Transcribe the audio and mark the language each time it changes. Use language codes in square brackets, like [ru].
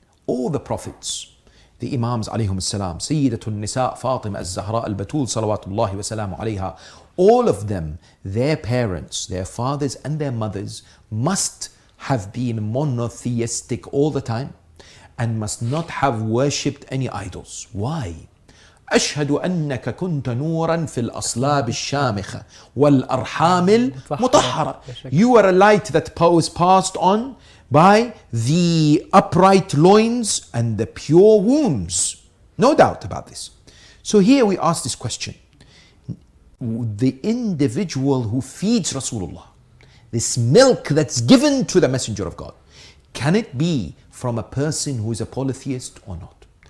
[en] all the prophets, the Imams alayhum salam, Sayyidatul Nisa, Fatima al-Zahra al-Batul salawatullahi wa salamu alayha, all of them, their parents, their fathers and their mothers must have been monotheistic all the time and must not have worshipped any idols. Why? [ar] أشهد أنك كنت نورا في الأصلاب الشامخة والأرحام المطهرة. [en] You were a light that was passed on by the upright loins and the pure wombs. No doubt about this. So here we ask this question. The individual who feeds Rasulullah, this milk that's given to the Messenger of God, can it be from a person who is a polytheist or not?